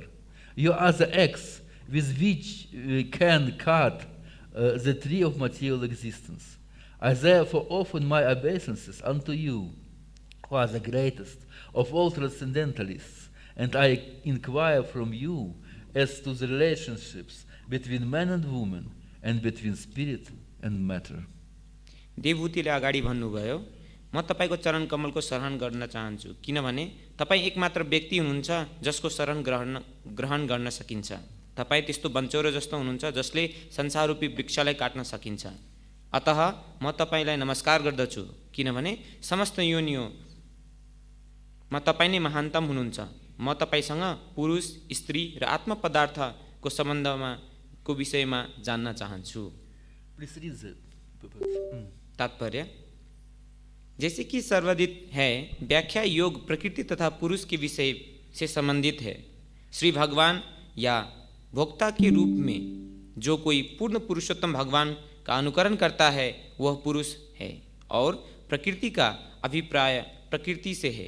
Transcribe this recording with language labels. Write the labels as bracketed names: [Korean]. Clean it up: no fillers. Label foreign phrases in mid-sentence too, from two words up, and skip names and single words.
[English] You are the axe with which we can cut the tree of material existence. I therefore offer my obeisances unto you, who are the greatest of all transcendentalists, and I inquire from you as to the relationships between man and woman and between spirit and matter. [Nepali] देवभूतिले अगाडि भन्नुभयो, म तपाईको चरण कमलको शरण गर्न चाहन्छु, किनभने तपाई एकमात्र व्यक्ति हुनुहुन्छ जसको शरण ग्रहण गर्न सकिन्छ। तपाई त्यस्तो बन्चौरो जस्तो हुनुहुन्छ जसले संसाररूपी वृक्षलाई काट्न सकिन्छ। अतः म तपाईलाई नमस्कार गर्दछु, किनभने समस्त योनियोमा तपाई नै महानतम हुनुहुन्छ। म तपाईसँग पुरुष, स्त्री र आत्म पदार्थको सम्बन्धमा को विषयमा जान्न चाहन्छु। [Hindi] तात्पर्य, जैसे कि सर्वविदित है, व्याख्या योग प्रकृति तथा पुरुष के विषय से संबंधित है। श्री भगवान या भोक्ता के रूप में जो कोई पूर्ण पुरुषोत्तम भगवान का अनुकरण करता है वह पुरुष है, और प्रकृति का अभिप्राय प्रकृति से है।